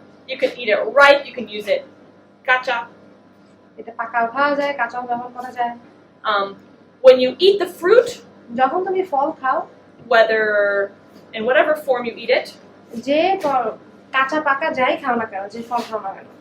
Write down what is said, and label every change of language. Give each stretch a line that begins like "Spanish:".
English: You can eat it ripe, you can use it kacha.
Bangla: এটা পাকাও খাওয়া যায়, কাঁচাও ব্যবহার করা যায়।
English: When you eat the fruit,
Bangla: যখন তুমি ফল খাও,
English: whether in whatever form you eat it,
Bangla: যে কাঁচা পাকা যাই খাও না কেন, যে ফল খাও না কেন,